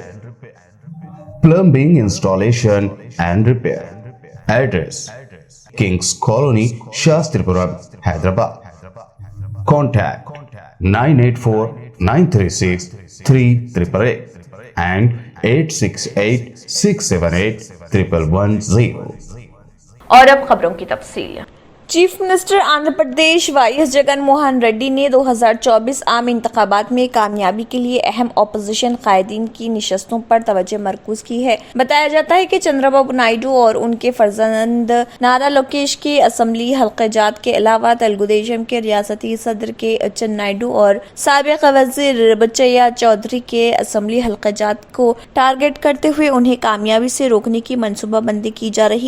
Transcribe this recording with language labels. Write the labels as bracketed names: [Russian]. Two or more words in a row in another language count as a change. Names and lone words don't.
[English] Plumbing installation and repair. Address: Kings Colony, Shastripuram, Hyderabad. Contact 984-936-3888 and 868-678-1110. [Urdu] اور اب خبروں کی تفصیل. [English] chief minister [Urdu] آندھرا پردیش وائیس جگن موہن ریڈی نے 2024 عام انتخابات میں کامیابی کے لیے اہم اپوزیشن قائدین کی نشستوں پر توجہ مرکوز کی ہے. بتایا جاتا ہے کہ چندرا بابو نائیڈو اور ان کے فرزند نارا لوکیش کے اسمبلی حلقہ جات کے علاوہ تلگو دیشم کے ریاستی صدر کے اچن نائیڈو اور سابق وزیر بچیا چودھری کے اسمبلی حلقہ جات کو ٹارگٹ کرتے ہوئے انہیں کامیابی سے روکنے کی منصوبہ بندی کی جا رہی.